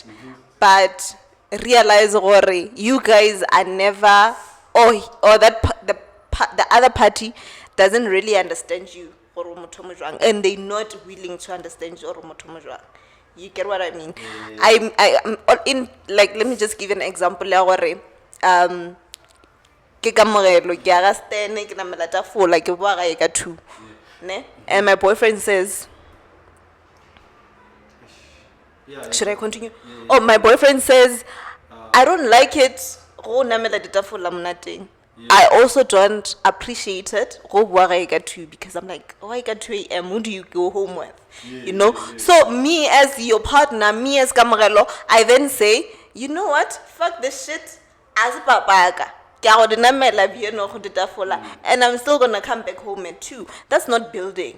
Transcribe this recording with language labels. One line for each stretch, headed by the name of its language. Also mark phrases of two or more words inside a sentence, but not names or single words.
English: But realize, you guys are never, or the other party doesn't really understand you, and they're not willing to understand you. You get what I mean? I'm in, like, let me just give an example.
Tswana: Ke Kamogelo, ke aga Sdeni, ke namela tafole, ke bua gae ka 2. ne?
English: And my boyfriend says, Yeah. should I continue? Yeah, yeah. Oh, my boyfriend says, I don't like it.
Tswana: Go namela ditafula mnating.
English: I also don't appreciate it.
Tswana: Go bua ga e ka 2
English: because I'm like, oh, I got 2 a.m. Who do you go home with? You know? So me as your partner, me as Kamogelo, I then say, you know what? Fuck this shit. As papaga. And I'm still gonna come back home at 2. That's not building.